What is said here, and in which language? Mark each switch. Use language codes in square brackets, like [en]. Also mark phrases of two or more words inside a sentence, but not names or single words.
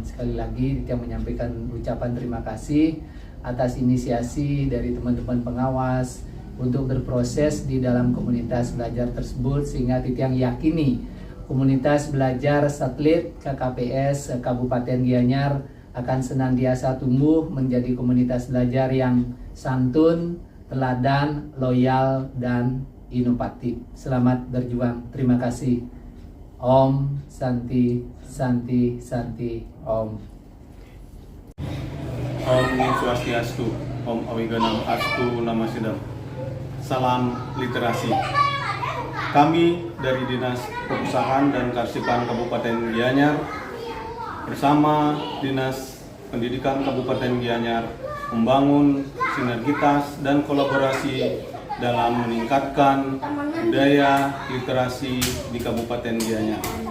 [id] Sekali lagi kita menyampaikan ucapan terima kasih atas inisiasi dari teman-teman pengawas untuk berproses di dalam komunitas belajar tersebut, sehingga Titiang yakini komunitas belajar satelit KKPS Kabupaten Gianyar akan senantiasa tumbuh menjadi komunitas belajar yang santun, teladan, loyal, dan inovatif. Selamat berjuang. Terima kasih. [sa] Om Santi Santi Santi Om. Om Swastiastu, Om Awiganam Astu Namasidam. [id] Salam literasi. Kami dari Dinas Perpustakaan dan Kearsipan Kabupaten Gianyar bersama Dinas Pendidikan Kabupaten Gianyar membangun sinergitas dan kolaborasi dalam meningkatkan budaya literasi di Kabupaten Gianyar.